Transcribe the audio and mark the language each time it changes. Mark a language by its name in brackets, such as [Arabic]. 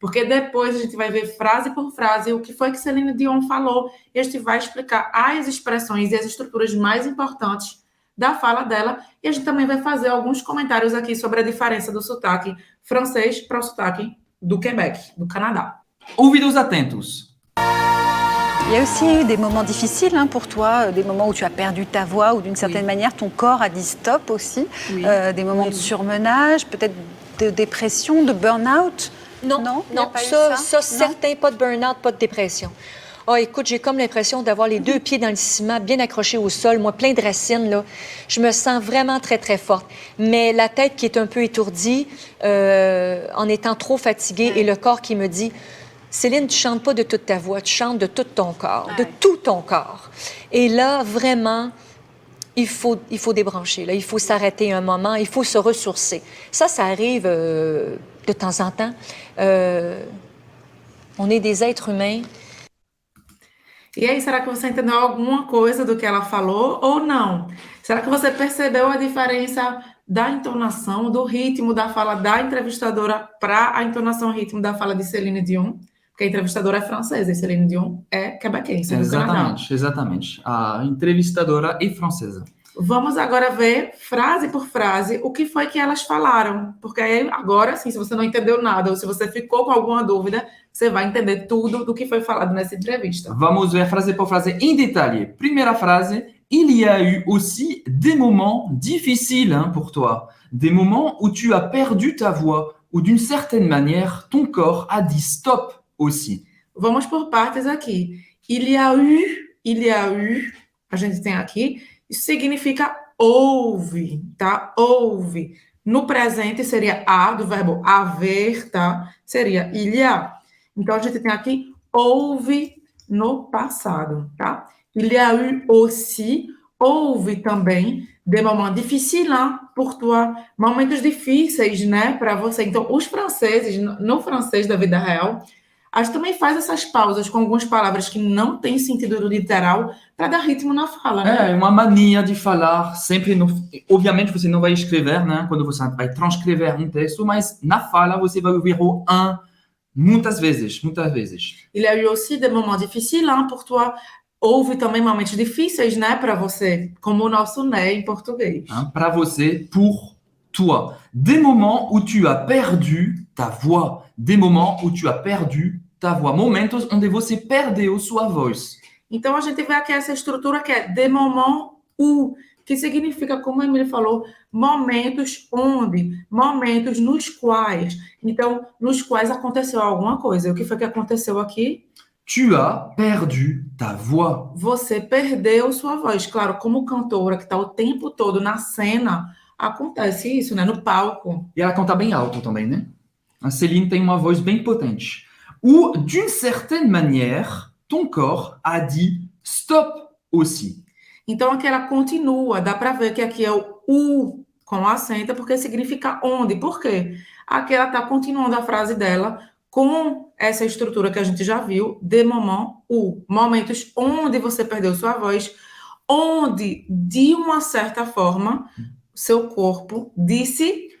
[Portuguese] Porque depois a gente vai ver frase por frase o que foi que Céline Dion falou. E a gente vai explicar as expressões e as estruturas mais importantes da fala dela, e a gente também vai fazer alguns comentários aqui sobre a diferença do sotaque francês para o sotaque do Quebec, do Canadá. Ouvidos atentos. [French] Il y a aussi eu des moments difficiles pour toi, des moments où tu as perdu ta voix, ou d'une certaine manière ton corps a dit stop aussi, des moments de surmenage, peut-être de dépression, de burn-out. Non, Il y a non, pas eu ça Non. certain, pas de burn-out, pas de dépression. Oh, écoute, j'ai comme l'impression d'avoir les deux pieds dans le ciment, bien accrochés au sol, moi, plein de racines, là. Je me sens vraiment très, très forte. Mais la tête qui est un peu étourdie, en étant trop fatiguée, et le corps qui me dit, Céline, tu chantes pas de toute ta voix, tu chantes de tout ton corps, de tout ton corps. Et là, vraiment, il faut débrancher, là. Il faut s'arrêter un moment, il faut se ressourcer. Ça arrive de temps en temps. On est des êtres humains. [Portuguese] E aí, será que você entendeu alguma coisa do que ela falou ou não? Será que você percebeu a diferença da entonação, do ritmo da fala da entrevistadora para a entonação e ritmo da fala de Céline Dion? Porque a entrevistadora é francesa e Céline Dion é quebequense, do Canadá. Exatamente. A entrevistadora é francesa. Vamos agora ver, frase por frase, o que foi que elas falaram. Porque aí, agora, sim, se você não entendeu nada ou se você ficou com alguma dúvida, você vai entender tudo do que foi falado nessa entrevista. Vamos ver frase por frase em detalhe. Primeira frase. [French] Il y a eu aussi des moments difficiles pour toi. Des moments où tu as perdu ta voix, ou d'une certaine manière, ton corps a dit stop aussi. [Portuguese] Vamos por partes aqui. [French] Il y a eu, [Portuguese] a gente tem aqui, isso significa houve, tá? Houve. No presente seria a, do verbo haver, tá? Seria [French] il y a. [Portuguese] Então, a gente tem aqui houve no passado, tá? [French] Il y a eu aussi, [Portuguese] houve também, [French] des moments difficiles pour toi, [Portuguese] momentos difíceis, né, para você. Então, os franceses, no francês da vida real, a gente também faz essas pausas com algumas palavras que não têm sentido literal para dar ritmo na fala, né? É uma mania de falar sempre no... Obviamente você não vai escrever, né? Quando você vai transcrever um texto, mas na fala você vai ouvir o un muitas vezes. [French] Il y a eu aussi des moments difficiles pour toi. [Portuguese] Houve também momentos difíceis, né, para você, como o nosso né em português. Para você, [French] pour toi. Des moments où tu as perdu ta voix. Des moments où tu as perdu ta voix. [Portuguese] Momentos onde você perdeu sua voz. Então, a gente vê aqui essa estrutura que é de [French] moment où, [Portuguese] que significa, como a Emily falou, momentos onde, momentos nos quais. Então, nos quais aconteceu alguma coisa. E o que foi que aconteceu aqui? [French] Tu as perdu ta voix. [Portuguese] Você perdeu sua voz. Claro, como cantora que está o tempo todo na cena, acontece isso, né? No palco. E ela canta bem alto também, né? A Céline tem uma voz bem potente. [French] Ou, d'une certaine manière, ton corps a dit stop aussi. [Portuguese] Então, aqui ela continua. Dá para ver que aqui é o U com acento, porque significa onde. Por quê? Aqui ela está continuando a frase dela com essa estrutura que a gente já viu, de [French] moment où. [Portuguese] Momentos onde você perdeu sua voz, onde, de uma certa forma, seu corpo disse